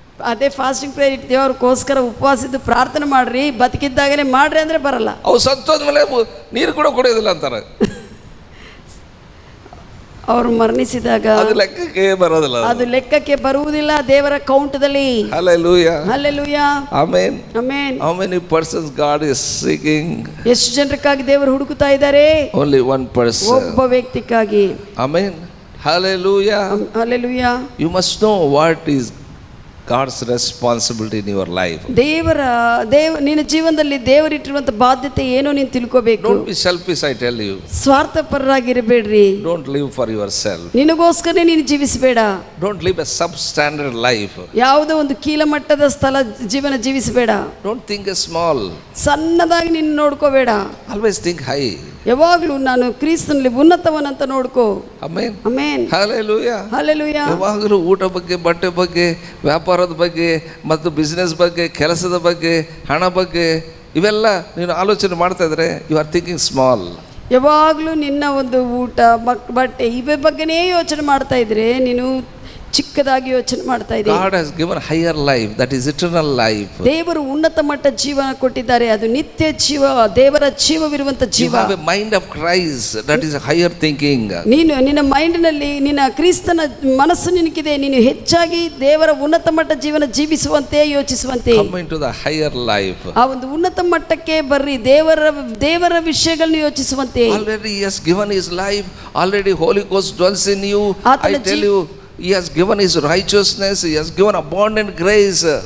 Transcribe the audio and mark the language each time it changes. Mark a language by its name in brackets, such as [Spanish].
[Kannada] ಅದೇ fasting prayer ಇರ್ತೀವಿ, ಅವ್ರಿಗೋಸ್ಕರ ಉಪವಾಸ ಇದ್ದು ಪ್ರಾರ್ಥನೆ ಮಾಡ್ರಿ, ಬದುಕಿದ್ದಾಗಲೇ ಮಾಡ್ರಿ ಅಂದ್ರೆ ಬರಲ್ಲ. ಅವ್ರು ಸತ್ತೋದ್ಮೇಲೆ ನೀರು ಕೂಡ ಕುಡಿಯೋದಿಲ್ಲ ಅಂತಾರೆ. ಅವರು ಮರಣಿಸಿದಾಗ ಅದು ಲೆಕ್ಕಕ್ಕೆ ಬರೋದಿಲ್ಲ, ಅದು ಲೆಕ್ಕಕ್ಕೆ ಬರುವುದಿಲ್ಲ ದೇವರ ಕೌಂಟದಲ್ಲಿ. Hallelujah, hallelujah, amen, amen. [English] How many persons God is seeking? [Kannada] ಎಷ್ಟು ಜನರಿಗಾಗಿ ದೇವರು ಹುಡುಕುತ್ತಾ ಇದ್ದಾರೆ? [English] Only one person. [Kannada] ಒಬ್ಬ ವ್ಯಕ್ತಿಗಾಗಿ. Amen, hallelujah, hallelujah. [English] You must know what is God's responsibility in your life. [Kannada] ನಿನ್ನ ಜೀವನದಲ್ಲಿ ದೇವರಿಟ್ಟಿರುವಂತ ಬಾಧ್ಯತೆ ಏನೋ ನೀನು ತಿಳ್ಕೋಬೇಕು. [English] Don't be selfish, I tell you. [Kannada] ಸ್ವಾರ್ಥಪರರಾಗಿರಬೇಡ್ರಿ. [English] Don't live for yourself. [Kannada] ನಿನಗೋಸ್ಕರ ನೀನು ಜೀವಿಸಬೇಡ. [English] Don't live a substandard life. [Kannada] ಯಾವುದೋ ಒಂದು ಕೀಳಮಟ್ಟದ ಜೀವನ ಜೀವಿಸಬೇಡ. [English] Don't think small. [Kannada] ಸಣ್ಣದಾಗಿ ನೀನು ನೋಡ್ಕೋಬೇಡ. [English] Always think high. [Kannada] ಯಾವಾಗಲೂ ನಾನು ಕ್ರಿಸ್ತನಲ್ಲಿ ಉನ್ನತವನಂತ ನೋಡ್ಕೋ. Amen, amen, hallelujah, hallelujah. ಯಾವಾಗಲೂ ಊಟ ಬಗ್ಗೆ, ಬಟ್ಟೆ ಬಗ್ಗೆ, ವ್ಯಾಪಾರದ ಬಗ್ಗೆ ಮತ್ತು ಬಿಸ್ನೆಸ್ ಬಗ್ಗೆ, ಕೆಲಸದ ಬಗ್ಗೆ, ಹಣ ಬಗ್ಗೆ ಇವೆಲ್ಲ ನೀನು ಆಲೋಚನೆ ಮಾಡ್ತಾ ಇದ್ರೆ [English] You are thinking small. [Kannada] ಯಾವಾಗಲೂ ನಿನ್ನ ಒಂದು ಊಟ ಬಟ್ಟೆ ಇವೆ ಬಗ್ಗೆನೇ ಯೋಚನೆ ಮಾಡ್ತಾ ಇದ್ರೆ ನೀನು ಚಿಕ್ಕದಾಗಿ ಯೋಚನೆ ಮಾಡ್ತಾ ಇದ್ದೀವಿ. [English] God has given higher life, that is eternal life. [Kannada] ದೇವರು ಉನ್ನತ ಮಟ್ಟ ಜೀವನ ಕೊಟ್ಟಿದ್ದಾರೆ, ಅದು ನಿತ್ಯ ಜೀವ, ದೇವರ ಜೀವವಿರುವಂತ ಜೀವ. [English] You have a mind of Christ, that is higher thinking. [Kannada] ನೀನು ನಿನ್ನ ಮೈಂಡ್ನಲ್ಲಿ ನಿನ್ನ ಕ್ರಿಸ್ತನ ಮನಸ್ಸು ನಿನಗಿದೆ, ನೀನು ಹೆಚ್ಚಾಗಿ ದೇವರ ಉನ್ನತ ಮಟ್ಟ ಜೀವನ ಜೀವಿಸುವಂತೆ ಯೋಚಿಸುವಂತೆ. [English] Come into the higher life. [Kannada] ಆ ಒಂದು ಉನ್ನತ ಮಟ್ಟಕ್ಕೆ ಬರ್ರಿ, ದೇವರ ವಿಷಯಗಳನ್ನು ಯೋಚಿಸುವಂತೆ. [English] Already he has given his life, already Holy Ghost dwells in you. I tell you, he has given his righteousness, he has given abundant grace.